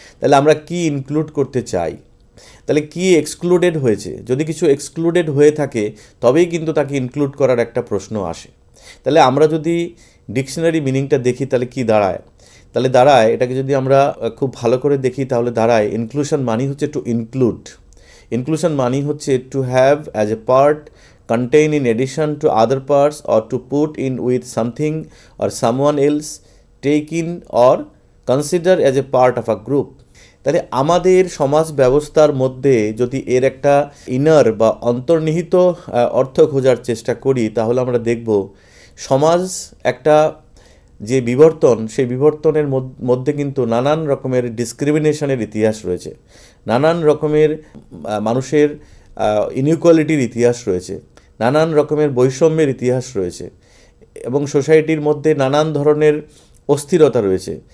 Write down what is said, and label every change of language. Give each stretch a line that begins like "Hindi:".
Bangla: তাহলে আমরা কি ইনক্লুড করতে চাই, তাহলে কি এক্সক্লুডেড হয়েছে। যদি কিছু এক্সক্লুডেড হয়ে থাকে তবেই কিন্তু তাকে ইনক্লুড করার একটা প্রশ্ন আসে। তাহলে আমরা যদি ডিকশনারি মিনিংটা দেখি তাহলে কি দাঁড়ায়, তাহলে দাঁড়ায়, এটাকে যদি আমরা খুব ভালো করে দেখি তাহলে দাঁড়ায় ইনক্লুশন মানি হচ্ছে
English: To include.
Bangla: ইনক্লুশন মানি হচ্ছে
English: To have as a part, contain in addition to other parts, or to put in with something or someone else, take in or consider as a part of a group।
Bangla: তাহলে আমাদের সমাজ ব্যবস্থার মধ্যে যদি এর একটা inner বা অন্তর্নিহিত অর্থ খোঁজার চেষ্টা করি, তাহলে আমরা দেখব সমাজ একটা যে বিবর্তন, সেই বিবর্তনের মধ্যে কিন্তু নানান রকমের ডিসক্রিমিনেশনের ইতিহাস রয়েছে, নানান রকমের মানুষের ইনইকুয়ালিটির ইতিহাস রয়েছে, নানান রকমের বৈষম্যের ইতিহাস রয়েছে এবং সোসাইটির মধ্যে নানান ধরনের অস্থিরতা রয়েছে।